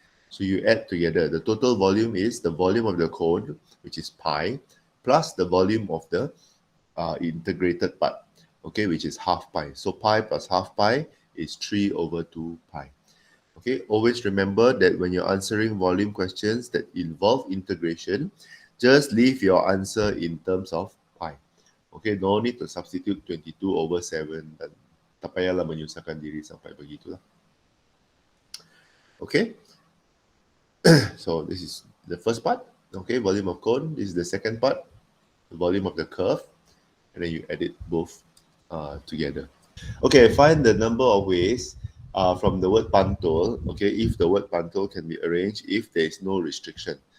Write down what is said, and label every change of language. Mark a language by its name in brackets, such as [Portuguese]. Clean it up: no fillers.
[English] So you add together, the total volume is the volume of the cone, which is pi, plus the volume of the integrated part, okay, which is half pi. So pi plus half pi is 3/2 pi. Okay, always remember that when you're answering volume questions that involve integration, just leave your answer in terms of pi. Okay, no need to substitute 22/7 [Malay] dan tak payahlah menyusahkan diri sampai begitulah. [English] Okay, so this is the first part. Okay, volume of cone. This is the second part, the volume of the curve, and then you add it both together. Okay, find the number of ways from the word pantol, okay, if the word pantol can be arranged if there is no restriction.